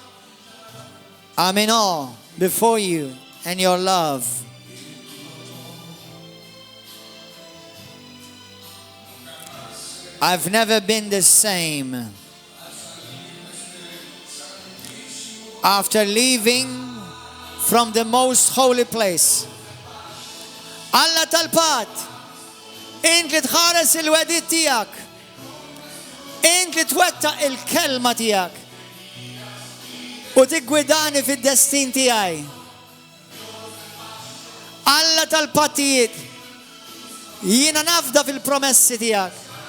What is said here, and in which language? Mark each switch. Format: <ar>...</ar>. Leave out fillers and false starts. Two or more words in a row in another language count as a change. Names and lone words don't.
<en>I'm in awe before you and your love. I've never been the same. After leaving from the most holy place.</en> <mt>Alla tal-Patt, int li tħares il-wedit tiegħek. Int li twettaq il-kelma tiegħek. U tiggwidani fid-destin tiegħi. Alla tal-Pattijiet, jiena nafda fil-promessi tiegħek.</mt>